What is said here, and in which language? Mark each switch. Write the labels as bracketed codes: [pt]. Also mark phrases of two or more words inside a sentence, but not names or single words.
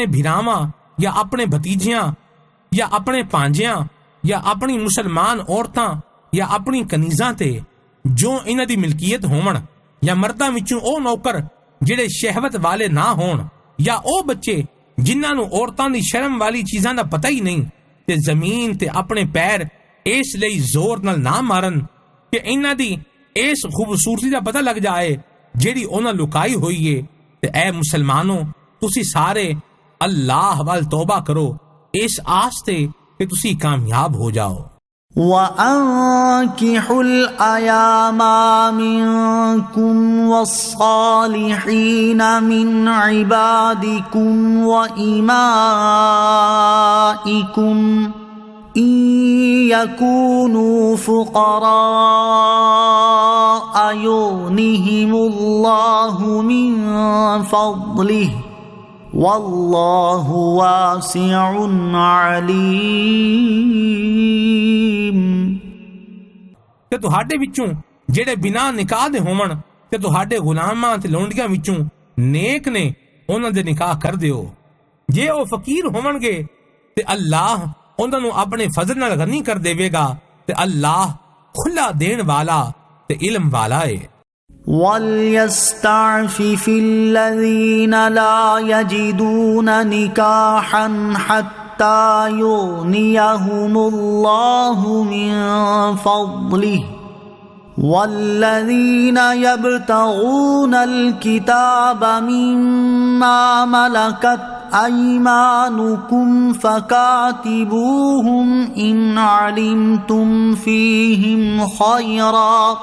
[pa] ਭਰਾਵਾਂ ਜਾਂ ਆਪਣੇ ਭਤੀਜਿਆਂ ਜਾਂ ਆਪਣੇ ਭਾਂਜਿਆਂ ਜਾਂ ਆਪਣੀ ਮੁਸਲਮਾਨ ਔਰਤਾਂ ਜਾਂ ਆਪਣੀ ਕਨੀਜ਼ਾਂ ਤੇ ਜੋ ਇਹਨਾਂ ਦੀ ਮਿਲਕੀਅਤ ਹੋਵਣ, ਜਾਂ ਮਰਦਾਂ ਵਿੱਚੋਂ ਉਹ ਨੌਕਰ ਜਿਹੜੇ ਸ਼ਹਿਵਤ ਵਾਲੇ ਨਾ ਹੋਣ, ਜਾਂ ਉਹ ਬੱਚੇ ਜਿਨ੍ਹਾਂ ਨੂੰ ਔਰਤਾਂ ਦੀ ਸ਼ਰਮ ਵਾਲੀ ਚੀਜ਼ਾਂ ਦਾ ਪਤਾ ਹੀ ਨਹੀਂ, ਤੇ ਜ਼ਮੀਨ ਤੇ ਆਪਣੇ ਪੈਰ ਇਸ ਲਈ ਜ਼ੋਰ ਨਾਲ ਨਾ ਮਾਰਨ ਕਿ ਇਹਨਾਂ ਦੀ ਇਸ ਖੂਬਸੂਰਤੀ ਦਾ ਪਤਾ ਲੱਗ ਜਾਏ ਜਿਹੜੀ ਉਹਨਾਂ ਲੁਕਾਈ ਹੋਈ ਏ। ਤੇ ਐ ਮੁਸਲਮਾਨੋ, ਤੁਸੀਂ ਸਾਰੇ ਅੱਲਾਹ ਵੱਲ ਤੌਬਾ ਕਰੋ ਇਸ ਆਸ ਤੇ ਕਿ ਤੁਸੀਂ ਕਾਮਯਾਬ ਹੋ ਜਾਓ। [ar] وأنكحوا الأيام منكم والصالحين من عبادكم وإمائكم إن يكونوا فقراء يغنهم الله من فضله والله واسع عليم। [pa] ਤੇ ਤੁਹਾਡੇ ਵਿੱਚੋਂ ਜਿਹੜੇ ਬਿਨਾਂ ਨਿਕਾਹ ਦੇ ਹੋਵਣ ਤੇ ਤੁਹਾਡੇ ਗੁਲਾਮਾਂ ਤੇ ਲੌਂਡੀਆਂ ਵਿੱਚੋਂ ਨੇਕ ਨੇ ਉਹਨਾਂ ਦੇ ਨਿਕਾਹ ਕਰ ਦਿਓ। ਜੇ ਉਹ ਫਕੀਰ ਹੋਵਣਗੇ ਤੇ ਅੱਲਾਹ ਉਹਨਾਂ ਨੂੰ ਆਪਣੇ ਫਜ਼ਲ ਨਾਲ ਗਨੀ ਕਰ ਦੇਵੇਗਾ ਤੇ ਅੱਲਾਹ ਖੁੱਲਾ ਦੇਣ ਵਾਲਾ ਤੇ ਇਲਮ ਵਾਲਾ ਹੈ। [ar] وَلْيَسْتَعْفِفِ الَّذِينَ لَا يَجِدُونَ نِكَاحًا حَتَّى يُغْنِيَهُمُ اللَّهُ مِنْ فَضْلِهِ وَالَّذِينَ يَبْتَغُونَ الْكِتَابَ مِمَّا مَلَكَتْ أَيْمَانُكُمْ فَكَاتِبُوهُمْ إِنْ عَلِمْتُمْ فِيهِمْ خَيْرًا